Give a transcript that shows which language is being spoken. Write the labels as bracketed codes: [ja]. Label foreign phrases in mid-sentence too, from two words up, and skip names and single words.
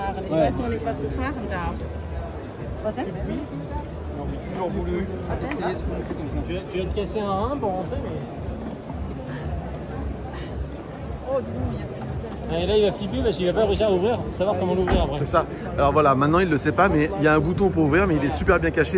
[de] Ich weiß nur nicht, was du fahren darfst. Was denn? [fr] J'ai toujours voulu. Tu vas te casser un rein pour rentrer, mais. Oh, dis donc, il y a Et là, il va flipper parce qu'il va pas réussir à ouvrir, savoir comment l'ouvrir après. C'est ça. Alors voilà, maintenant il le sait pas, mais il y a un bouton pour ouvrir, mais il est super bien caché